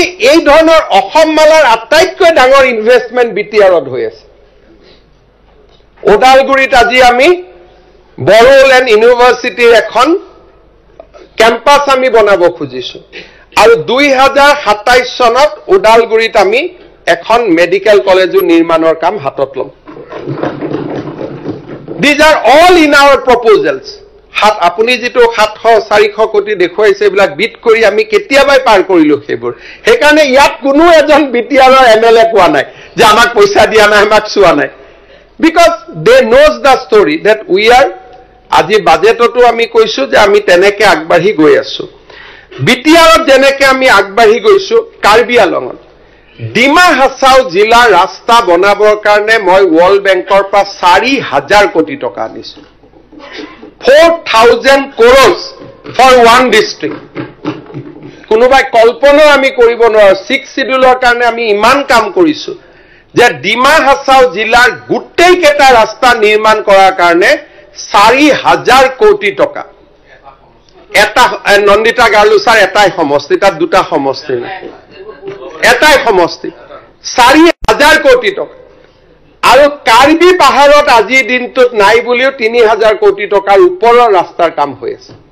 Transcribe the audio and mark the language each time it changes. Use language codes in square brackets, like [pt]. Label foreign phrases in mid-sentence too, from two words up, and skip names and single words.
[as] এই ধৰণৰ অসম মালাৰ আটাইতকৈ ডাঙৰ ইনভেষ্টমেণ্ট বিটিআৰত হৈ আছে ওদালগুৰিত আজি আমি বড়োলেণ্ড ইউনিভাৰ্চিটিৰ এখন কেম্পাছ আমি বনাব খুজিছো আৰু 2027 চনত ওদালগুৰিত আমি এখন মেডিকেল কলেজো নিৰ্মাণৰ কাম হাতত লম [en] These are all in our proposals. [as] আপুনি যেটো 700-400 কোটি দেখুৱাইছে এইবিলাক বিট কৰি আমি কেতিয়াবাই পাৰ কৰিলো সেইবোৰ সেইকাৰণে ইয়াত কোনো এজন বিটিআৰৰ এমএলএ কোৱা নাই যে আমাক পইচা দিয়া নাই আমাক চোৱা নাই [en] because they knows the story that we are [as] আজি বাজেটতো আমি কৈছো যে আমি তেনেকে আগবাঢ়ি গৈ আছো বিটিআৰত যেনেকে আমি আগবাঢ়ি গৈছো কাৰ্বি আলঙত ডিমা হাছাও জিলা ৰাস্তা বনাবৰ কাৰণে মই ওয়াৰ্ল্ড বেংকৰ পৰা 4000 কোটি টকা আনিছো [en] 4000 crores for one district [as] কোনোবাই কল্পনা আমি কৰিব নোৱাৰো 6 শিডিউলৰ কাৰণে আমি ইমান কাম কৰিছো যে ডিমা হাছাও জিলাৰ গোটেই কেটা ৰাস্তা নিৰ্মাণ কৰাৰ কাৰণে 4000 কোটি টকা এটা নন্দিতা গাৰ্লুছাৰ এটাই সমষ্টি তাত দুটা সমষ্টি নাই এটাই সমষ্টি 4000 কোটি টকা আৰু কাৰ্বি পাহাৰত আজি দিনটোত নাই বুলিও 3000 কোটি টকাৰ ওপৰৰ ৰাস্তাৰ কাম হৈ আছে